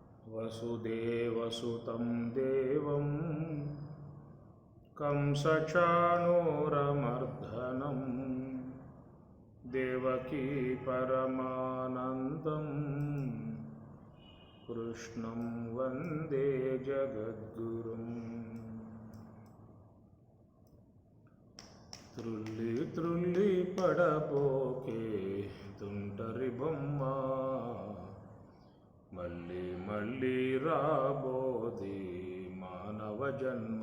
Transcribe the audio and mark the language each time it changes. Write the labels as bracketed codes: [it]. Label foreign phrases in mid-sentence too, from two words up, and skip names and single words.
[sa] वसुदेवसुतं देवं कंसचाणूरमर्दनं देवकी परमानन्दं कृष्णं वन्दे जगद्गुरुम्। [te] త్రుల్లి త్రుల్లి పడబోకే తుంటరి బొమ్మ, మళ్ళీ మళ్ళీ రాబోది మానవ జన్మ.